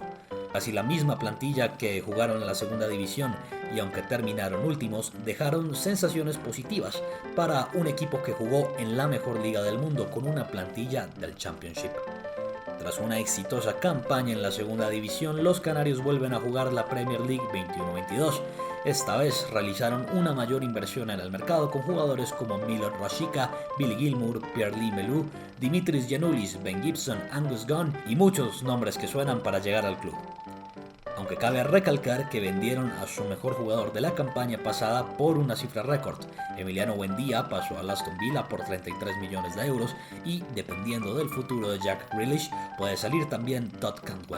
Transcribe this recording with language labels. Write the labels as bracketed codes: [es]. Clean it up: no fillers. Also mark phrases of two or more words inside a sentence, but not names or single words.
[es] Casi la misma plantilla que jugaron en la segunda división y aunque terminaron últimos, dejaron sensaciones positivas para un equipo que jugó en la mejor liga del mundo con una plantilla del Championship. Tras una exitosa campaña en la segunda división, los canarios vuelven a jugar la Premier League 21-22. Esta vez realizaron una mayor inversión en el mercado con jugadores como Milot Rashica, Billy Gilmour, Pierre-Louis Melou, Dimitris Giannoulis, Ben Gibson, Angus Gunn y muchos nombres que suenan para llegar al club. Aunque cabe recalcar que vendieron a su mejor jugador de la campaña pasada por una cifra récord. Emiliano Buendía pasó al Aston Villa por 33 millones de euros y, dependiendo del futuro de Jack Grealish, puede salir también Todd Cantwell.